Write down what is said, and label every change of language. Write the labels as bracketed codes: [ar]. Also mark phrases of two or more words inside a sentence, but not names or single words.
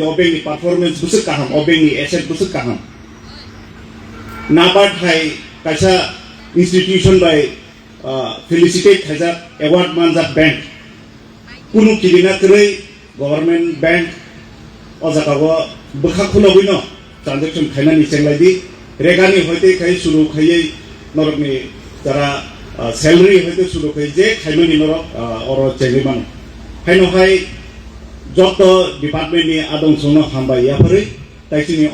[trp] जो बैंक नि परफॉर्मेंस बुसक काहां ओ बैंक नि एसेट बुसक काहां नाबार्ड हाय कायसा [en] institution by [trp] फेलिसिटेट खायजाक एवार्ड मानजाक बैंक कुनु किबिना करै गभर्नमेंट बैंक ओ जागागो बखा खुलाबैनो ट्रांजेक्शन खायनानि चेंलायदि रेगानि हयते खाय सुरु खायै नरकनि जारा सैलरी हयते सुरु खाय जे खायमानि नरक अर चेंगैमान हायनोहाय जत डिपार्टमेंटनि आदं संनो हामबाय याफोरै ताइसिनि